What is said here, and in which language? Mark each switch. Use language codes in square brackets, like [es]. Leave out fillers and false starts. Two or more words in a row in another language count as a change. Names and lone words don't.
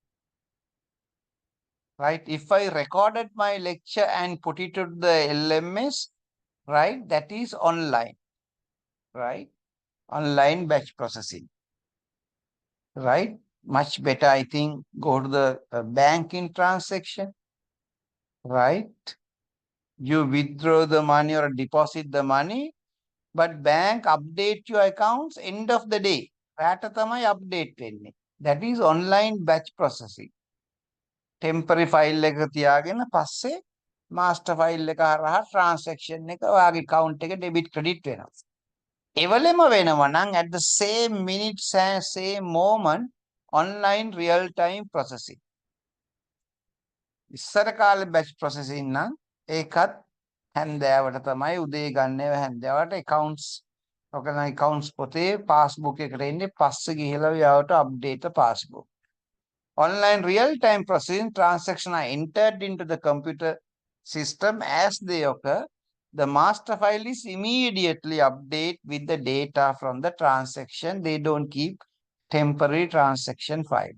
[en] Right, if I recorded my lecture and put it to the LMS, right, that is online, right, online batch processing, right, much better. I think go to the banking transaction, right, you withdraw the money or deposit the money, but bank update your accounts end of the day. [si] රැට තමයි update වෙන්නේ. [en] That is online batch processing. Temporary file [si] එක තියාගෙන පස්සේ [en] master file [si] එක හරහා transaction එක ඔයාගේ account එක [en] debit credit [si] වෙනවා. එවලෙම වෙනවා නම් [en] at the same minute same moment online real time processing. [si] ඉස්සර කාලේ [en] batch processing [si] නම් ඒකත් හැන්දෑවට තමයි උදේ ගන්නව හැන්දෑවට accounts ඔකන accounts පොතේ passbook එකට එන්නේ පස්සේ ගිහලා යාවට [en] update the passbook. Online real-time processing transactions are entered into the computer system as they occur. The master file is immediately updated with the data from the transaction. They don't keep temporary transaction file.